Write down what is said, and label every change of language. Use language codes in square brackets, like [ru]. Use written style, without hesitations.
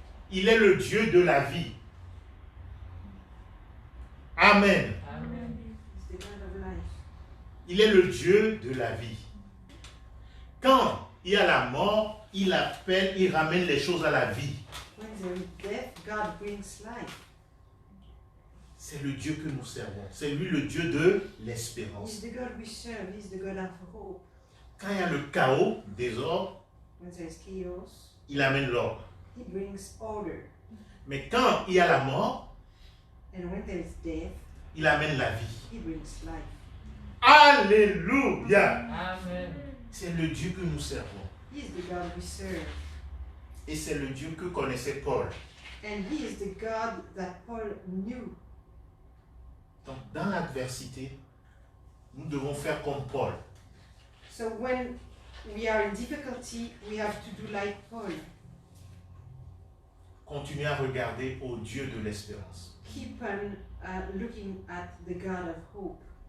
[fr] Il est le Dieu de la vie. Amen. Amen. [en] He's the God of life. [fr] Il est le Dieu de la vie. Quand il y a la mort, il appelle, il ramène les choses à la vie. [en] When there is death, God brings life. [fr] C'est le Dieu que nous servons. C'est lui le Dieu de [en] He's [fr] l'espérance. [en] the God we serve. He's the God of hope. [fr] Quand il y a le chaos, désordre, [en] When there is chaos, [fr] il amène l'ordre. [en] He brings order. [fr] Mais quand il y a la mort, [en] And when there is death, [fr] il amène la vie. [en] He brings life. Alléluia! Amen. [fr] C'est le Dieu que nous servons. [en] He is the God we serve. [fr] Et c'est le Dieu que connaissait Paul. [en] And He is the God that Paul knew. [fr] Donc, dans l'adversité, nous devons faire comme Paul. [en] So when we are in difficulty, we have to do like Paul. [fr] Continuer à regarder au Dieu de l'espérance. [en] Keep on looking at the God of hope.